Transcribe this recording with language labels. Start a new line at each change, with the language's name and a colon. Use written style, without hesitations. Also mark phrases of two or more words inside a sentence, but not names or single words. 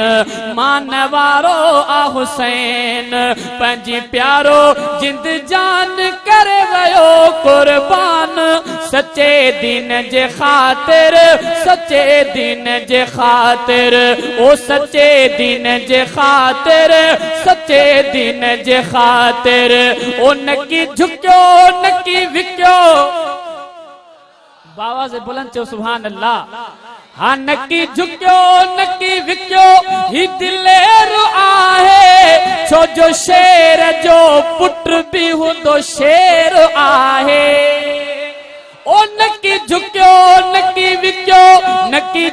Sindhi: मान वारो आ हुसैन, पंजी प्यारो जिंद जान करे वयो कुर्बान, सच्चे दीन जे खातिर, सच्चे दीन जे खातिर, ओ सच्चे दीन जे खातिर, सच्चे दीन जे खातिर, ओ नकी झुक्यो नकी विक्यो, बाबा से बुलंद चो
Arabic: سبحان الله.
Sindhi: हाँ नकी झुक्यो नकी विक्यो ही दिलेर आहे, छो जो शेर जो पुत्र भी हुंदो शेर आहे, ओ नकी झुक्यो नकी विक्यो, नकी